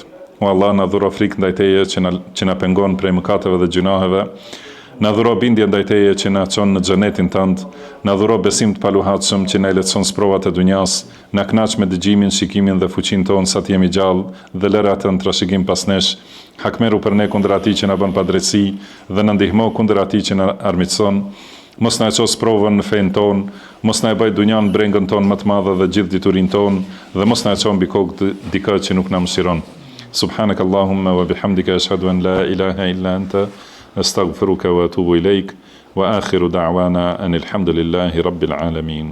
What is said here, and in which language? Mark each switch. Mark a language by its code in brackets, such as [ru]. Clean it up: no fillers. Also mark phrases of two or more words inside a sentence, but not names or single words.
[sq] O Allah, na dhuro frikë ndaj Teje që na pengon prej mëkateve dhe gjunaheve, na dhuro bindje ndaj Teje që na çon në xhenetin tënd, na dhuro besim të paluhatshëm që na lehtëson sprovat e dunjas, na kënaq me dëgjimin, shikimin dhe fuqinë tonë sa të jemi gjallë dhe lëra të në trashëgim pas nesh, hakmeru për ne kundër atij që na bën padrejtësi dhe na ndihmo kundër atij që na armiqson. Mos na ços provën në fen ton, mos na e bëj dunjan brengën ton më të madhe dhe gjithë diturinë ton, dhe mos na çon mbi kokë dikë që nuk na mëshiron. [ar] سبحانك اللهم وبحمدك أشهد أن لا إله إلا أنت أستغفرك وأتوب إليك وآخر دعوانا أن الحمد لله رب العالمين.